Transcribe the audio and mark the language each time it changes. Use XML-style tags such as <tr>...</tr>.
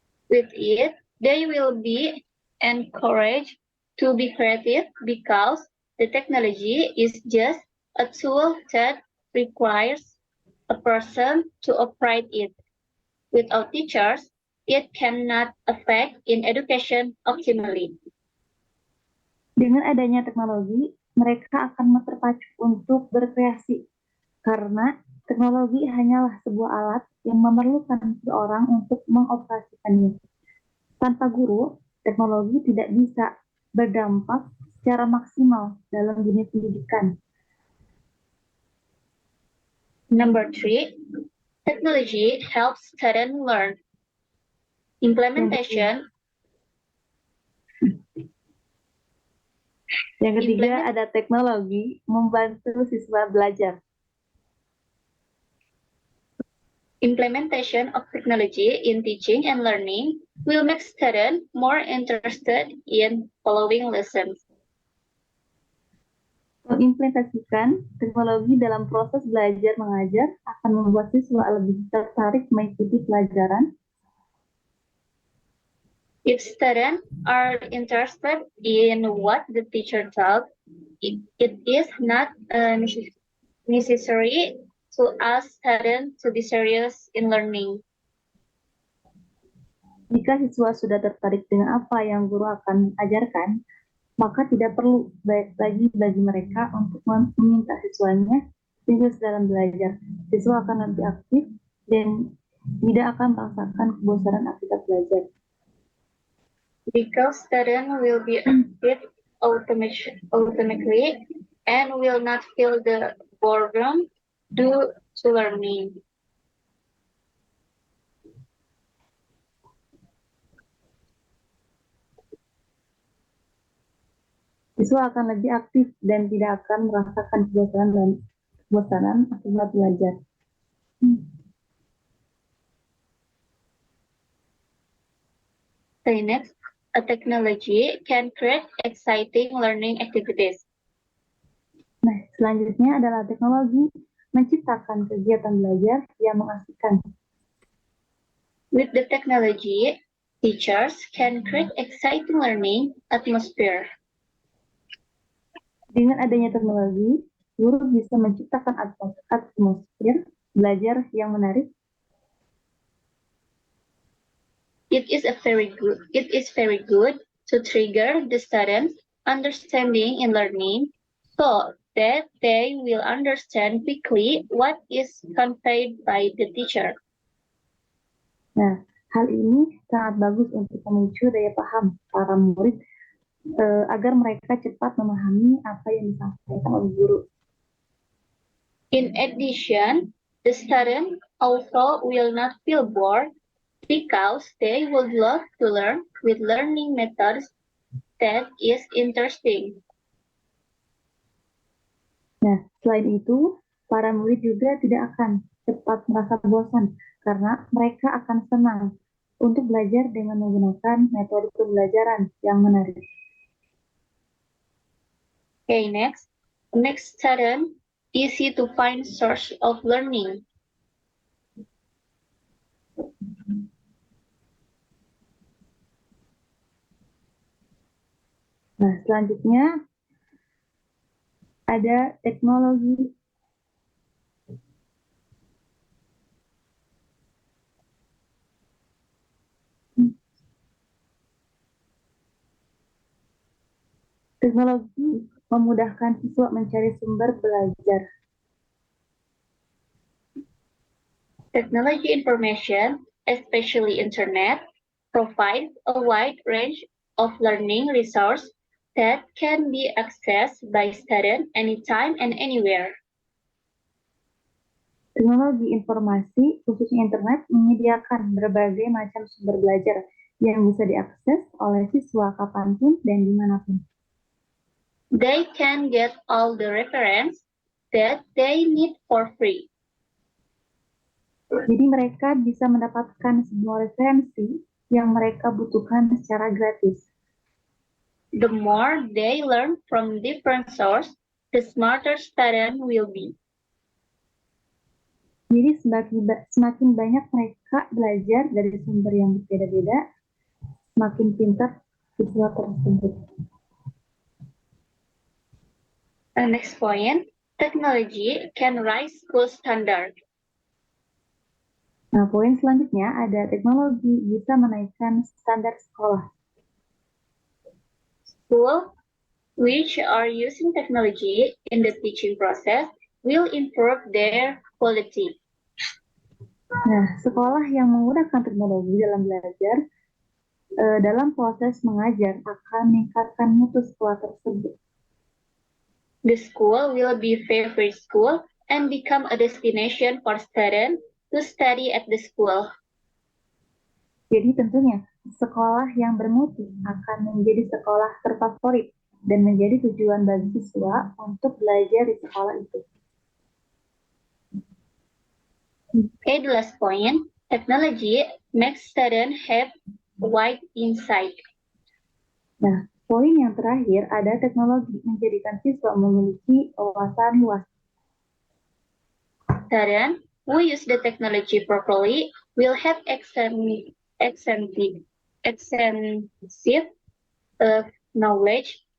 <en>With it, they will be encouraged to be creative because the technology is just a tool that requires a person to operate it. Without teachers, it cannot affect in education optimally.</en> <id>Dengan adanya teknologi, mereka akan terpacu untuk berkreasi karena teknologi hanyalah sebuah alat yang memerlukan seseorang untuk mengoperasikannya. Tanpa guru, teknologi tidak bisa berdampak secara maksimal dalam dunia pendidikan.</id> <en>Number 3, technology helps students learn. Implementation.</en> <id>Yang ketiga, ada teknologi membantu siswa belajar.</id> <en>Implementation of technology in teaching and learning will make students more interested in following lessons.</en> <id>Mengimplementasikan teknologi dalam proses belajar mengajar akan membuat siswa lebih tertarik mengikuti pelajaran.</id> <en>If students are interested in what the teacher taught, it is not necessary to ask students to be serious in learning.</en> <id>Jika siswa sudah tertarik dengan apa yang guru akan ajarkan, maka tidak perlu lagi bagi mereka untuk meminta siswanya serius dalam belajar. Siswa akan lebih aktif dan tidak akan merasakan kebosanan aktivitas belajar.</id> <en>Because students will be active automatically and will not feel the boredom due to learning.</en> <id>Siswa akan lebih aktif dan tidak akan merasakan kebosanan akibat belajar.</id> <en>Okay, next, a technology can create exciting learning activities.</en> <id>Nah, selanjutnya adalah teknologi menciptakan kegiatan belajar yang mengasihkan.</id> <en>With the technology, teachers can create exciting learning atmosphere.</en> <id>Dengan adanya teknologi, guru bisa menciptakan atmosfer belajar yang menarik.</id> <en>It is very good to trigger the students' understanding in learning so that they will understand quickly what is conveyed by the teacher.</en> <id>Nah, Hal ini sangat bagus untuk memicu daya paham para murid agar mereka cepat memahami apa yang disampaikan oleh guru.</id> <en>In addition, the student also will not feel bored because they would love to learn with learning methods that is interesting.</en> <id>Nah, selain itu, para murid juga tidak akan cepat merasa bosan karena mereka akan senang untuk belajar dengan menggunakan metode pembelajaran yang menarik.</id> <en>Okay, next student, easy to find source of learning.</en> <id>Nah, selanjutnya ada teknologi. Teknologi memudahkan siswa mencari sumber belajar.</id> <en>Technology information, especially internet, provides a wide range of learning resources that can be accessed by students anytime and anywhere.</en> <id>Teknologi informasi, khususnya internet, menyediakan berbagai macam sumber belajar yang bisa diakses oleh siswa kapanpun dan dimanapun.</id> <en>They can get all the reference that they need for free.</en> <id>Jadi mereka bisa mendapatkan semua referensi yang mereka butuhkan secara gratis.</id> <en>The more they learn from different sources, the smarter student will be.</en> <id>Jadi semakin banyak mereka belajar dari sumber yang berbeda-beda, semakin pintar siswa tersebut.</id> <en>Next point, technology can raise school standard.</en> <id>Nah, poin selanjutnya ada teknologi bisa menaikkan standar sekolah.</id> <en>Schools which are using technology in the teaching process will improve their quality.</en> <id>Nah, sekolah yang menggunakan teknologi dalam belajar, dalam proses mengajar akan meningkatkan mutu sekolah tersebut.</id> <en>The school will be favorite school and become a destination for students to study at the school.</en> <id>Jadi tentunya sekolah yang bermutu akan menjadi sekolah terfavorit dan menjadi tujuan bagi siswa untuk belajar di sekolah itu.</id> <en>Okay, the last point, technology makes students have wide insight.</en> <id>Nah, poin yang terakhir ada teknologi menjadikan siswa memiliki wawasan luas.</id> <en>Students who use the technology properly will have extensive knowledge.</en>